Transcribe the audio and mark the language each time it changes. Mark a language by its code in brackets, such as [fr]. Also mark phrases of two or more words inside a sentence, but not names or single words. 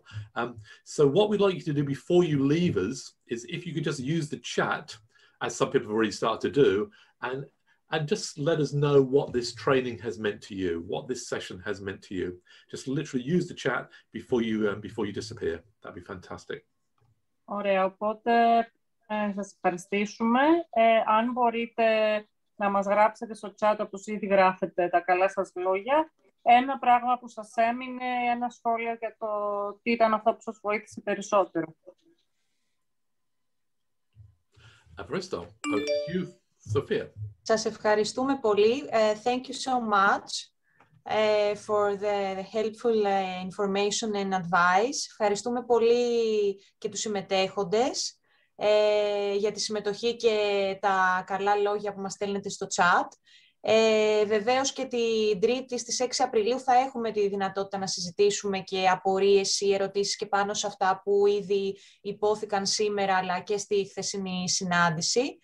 [en] So what we'd like you to do before you leave us is if you could just use the chat, as some people have already started to do, and just let us know what this training has meant to you, what this session has meant to you. Just literally use the chat before you disappear. That'd be fantastic. [el] Ωραία, οπότε σας ευχαριστήσουμε. Αν μπορείτε να μας γράψετε στο chat, όπως ήδη γράφετε τα καλά σας λόγια, ένα πράγμα που σας έμεινε, ένα σχόλιο για το τι ήταν αυτό που σας βοήθησε περισσότερο. Ευχαριστώ. [en] Over to you, Sophia. [el] Σας ευχαριστούμε πολύ. [en] Thank you so much for the helpful information and advice. [el] Ευχαριστούμε πολύ και τους συμμετέχοντες για τη συμμετοχή και τα καλά λόγια που μας στέλνετε στο chat. Βεβαίως και την Τρίτη στις 6 Απριλίου θα έχουμε τη δυνατότητα να συζητήσουμε και απορίες ή ερωτήσεις και πάνω σε αυτά που ήδη υπόθηκαν σήμερα αλλά και στη χθεσινή συνάντηση.